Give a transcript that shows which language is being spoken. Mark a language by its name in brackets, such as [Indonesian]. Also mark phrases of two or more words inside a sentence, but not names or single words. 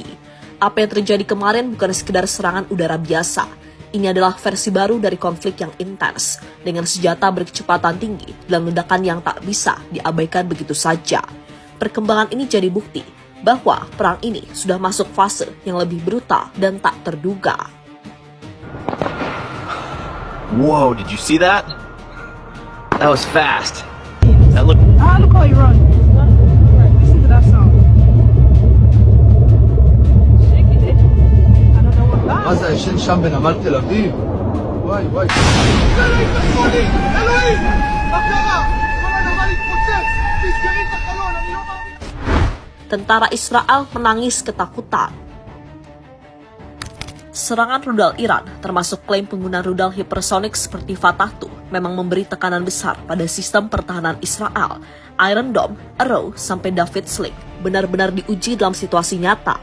[Indonesian] Apa yang terjadi kemarin bukan sekedar serangan udara biasa. Ini adalah versi baru dari konflik yang intens, dengan senjata berkecepatan tinggi dan ledakan yang tak bisa diabaikan begitu saja. Perkembangan ini jadi bukti bahwa perang ini sudah masuk fase yang lebih brutal dan tak terduga. [English] Whoa, did you see that? That was fast. That looked... Look how you run. Listen to that sound. Shaking it. I don't know what that. [Hebrew] מה זה, ישן שם בנמל תל אביב? וואי וואי. אלוהים! מה קרה? כל הנמל התפוצץ! תסגרי את החלון, אני לא מאמין. [Indonesian] Tentara Israel menangis ketakutan. Serangan rudal Iran, termasuk klaim penggunaan rudal hipersonik seperti Fatah II, memang memberi tekanan besar pada sistem pertahanan Israel. Iron Dome, Arrow, sampai David Sling benar-benar diuji dalam situasi nyata.